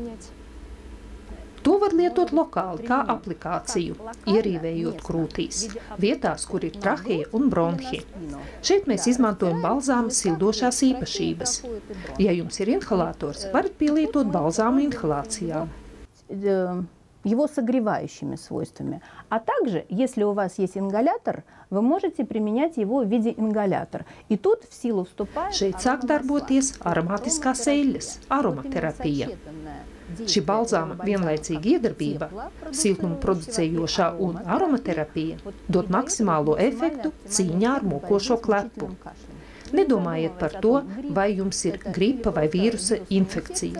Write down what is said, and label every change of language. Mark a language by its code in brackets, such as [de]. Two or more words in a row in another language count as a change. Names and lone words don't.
[lv] To var lietot lokāli, kā aplikāciju, ierīvējot krūtīs, vietās, kur ir traheja un bronhi. Šeit mēs izmantojam balzāma sildošās īpašības. Ja jums ir inhalators, varat pielietot balzāmu inhalācijām. [ru] Его согревающими свойствами. А также, если у вас есть ингалятор, вы можете применять его в виде ингалятора. И тут в силу вступает... [lv] Šeit sāk darboties aromātiskās eļļas, aromaterapija. Šī balzāma vienlaicīga iedarbība, siltumu producējošā un aromaterapija dod maksimālo efektu cīņā ar mokošo klepu. Nedomājiet par to, vai jums ir gripa vai vīrusa infekcija.